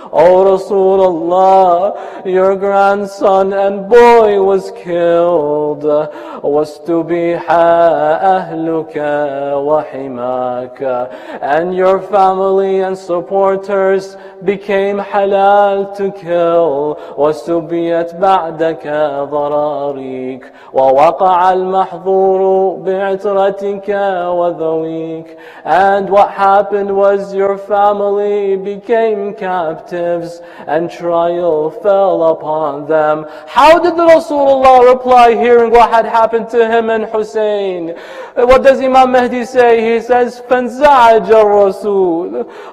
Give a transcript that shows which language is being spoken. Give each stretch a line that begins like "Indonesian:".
English: O Rasulullah, your grandson and boy was killed.
Arabic: واستبيح أهلك وحماك.
English: And your family and supporters became halal to kill.
Arabic: واستبيت بعدك ضراريك ووقع المحظور بعترتك وذويك.
English: And what happened was your family became captives and trial fell upon them. How did the Rasulullah reply hearing what had happened to him and Hussein? What does Imam Mahdi say? He says,
Arabic: فَانْزَعَجَ الرَّسُولُ.